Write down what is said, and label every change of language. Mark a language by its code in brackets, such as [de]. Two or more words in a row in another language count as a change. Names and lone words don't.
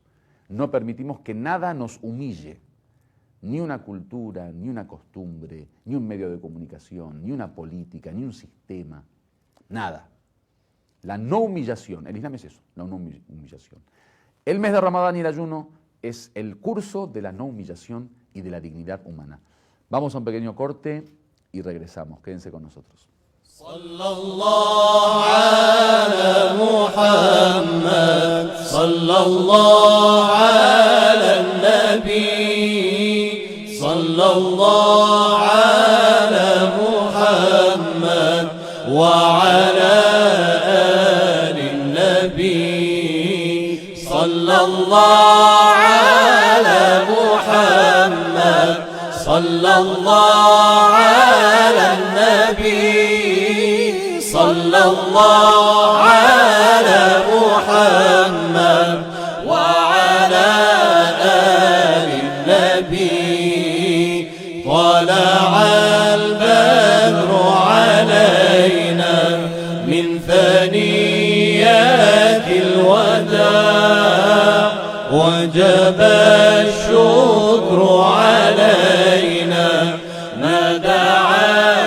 [es] No permitimos que nada nos humille, ni una cultura, ni una costumbre, ni un medio de comunicación, ni una política, ni un sistema, nada. La no humillación, el Islam es eso, la no humillación. El mes de Ramadán y el ayuno es el curso de la no humillación y de la dignidad humana. Vamos a un pequeño corte y regresamos. Quédense con nosotros. [ar] صلى الله على محمد، صلى الله على النبي، صلى الله على محمد وعلى آل النبي، صلى الله على محمد، صلى الله على النبي. صلى الله على محمد وعلى آل النبي طلع البدر علينا من ثنيات الوداع وجب الشكر علينا ما دعا